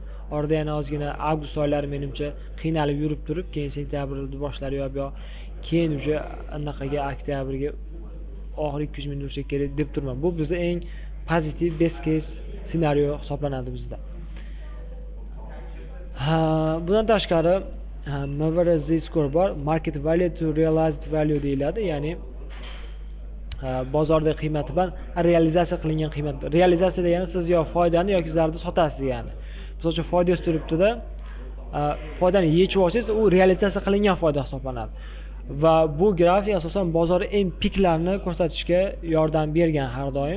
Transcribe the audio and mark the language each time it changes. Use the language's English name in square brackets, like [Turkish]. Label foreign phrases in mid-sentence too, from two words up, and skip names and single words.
[Uzbek] Orada yana ozgina avgust oylari menimcha qiynalib yurib turib, keyin sentyabrda boshlari yo keyin uje anaqaga oktyabrga oxir 200 ming ursak kerak deb turman. Bu bizning eng pozitiv [English] best case [Uzbek] ssenariyo hisoblanadi bizda. Bundan tashqari MVRZ score bor, [English] market value to realized value [Uzbek] deyiladi, ya'ni bozorda qiymati bilan realizatsiya qilingan qiymat. Realizatsiya degani siz yo foydani yoki zararni sotasiz degani. Misol uchun foydangiz turibdi-da, foydani yechib olsangiz, u realizatsiya qilingan foyda hisoblanadi. Va bu grafik asosan bozor eng piklarni ko'rsatishga yordam bergan har doim.